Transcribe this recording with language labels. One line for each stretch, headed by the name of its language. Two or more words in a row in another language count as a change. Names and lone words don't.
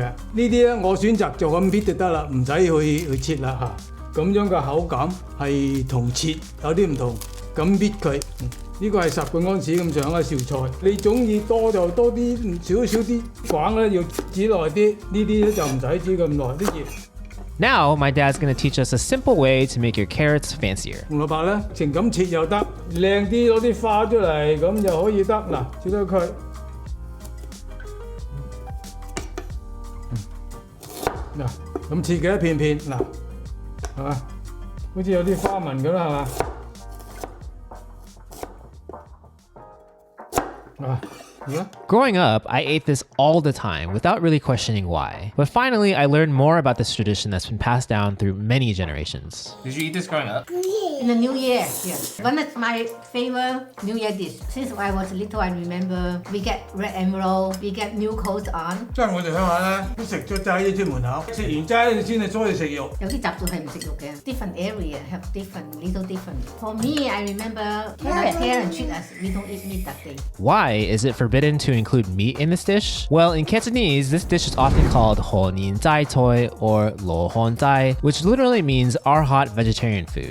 Cantonese: 呢啲咧我選擇就咁搣就得啦，唔使去切啦嚇。咁樣嘅口感係同切有啲唔同，咁搣佢。呢個係10個安士咁上下紹菜，你中意多就多啲，少啲。廣咧要煮耐啲，呢啲咧就唔使煮咁耐啲嘢。
English: Now, my dad's gonna teach us a simple way to make your carrots fancier.
Cantonese: 紅蘿蔔咧，情咁切又得，靚啲攞啲花出嚟咁就可以得。嗱，切咗佢。嗱，咁切嘅一片片，嗱，係嘛？好似有啲花紋咁啦，係嘛？
English: Growing up, I ate this all the time without really questioning why. But finally, I learned more about this tradition that's been passed down through many generations. Did you eat this growing up? In the New Year, yes. One of my favorite New Year dish. Since I was little, I remember we get red envelope, we get new clothes on.
Cantonese: 即係我哋鄉下咧，都食咗齋出門口，食完齋你先至出去食肉。有啲習俗係唔食肉嘅。
English: Different area have little different. For me, I remember my parents treat us. We don't eat meat that day. Why is it forbidden to include meat in this dish? Well, in Cantonese, this dish is often called Ho Nin Zai Toi or Lo Hon Zai, which literally means arhat vegetarian food.